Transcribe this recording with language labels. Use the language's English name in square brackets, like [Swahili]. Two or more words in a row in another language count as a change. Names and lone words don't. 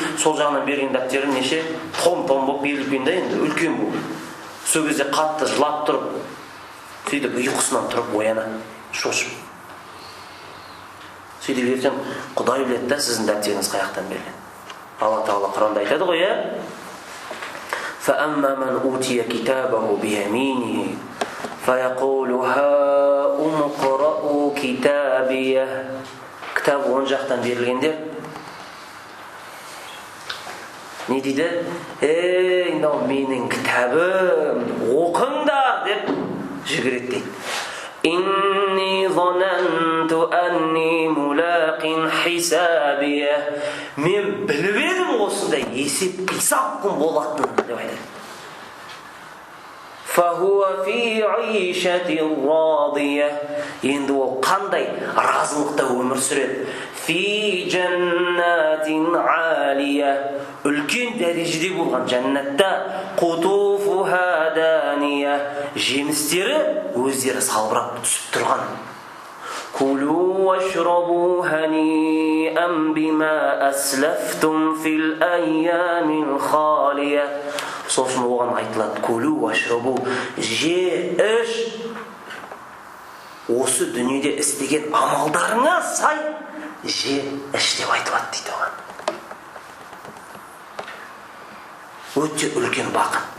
[Kazakh] Сол жағына берген дәптері неше? Том-том болып берілген де енді үлкен болып. Сол кезде қатты жылап тұрып, сөйтіп ұйқысынан тұрып оянады, шошып. Сөйтіп ертең Құдай біледі да сіздің дәптеріңіз қаяқтан берген. Алла Тағала Құранда айтады ғой, [Arabic] فَأَمَّا مَنْ أُوتِيَ كِتَابَهُ بِيَمِينِهِ فَيَقُولُ هَاؤُمُ اقْرَءُوا كِتَابِيَهْ. [Kazakh] Кітап оң жақтан берілгендер не дейді? Мынау менің кітабым, оқыңдар деп жүгіреді дейді. [Arabic] إني ظننت أني ملاق حسابيه. [Kazakh] Мен біліп едім осындай есеп қисап күн болатынын деп айтады. [Arabic] فهو في عيشة راضية. [Kazakh] Енді ол қандай разылықта өмір сүреді? [Arabic] في جنة عالية. [Kazakh] Үлкен дәрежеде болған жәннатта [Arabic] قطوفها دانية. [Kazakh] Жемістері өздері салбырап түсіп тұрған. [Arabic] كلوا واشربوا هنيئا بما أسلفتم في الأيام الخالية. [Kazakh] Сосын оған айтылады: [Arabic] كلوا واشربوا, [Kazakh] же, іш. Осы дүниеде істеген амалдарыңа сай же, іш деп айтылады дейді оған. Өте үлкен бақыт.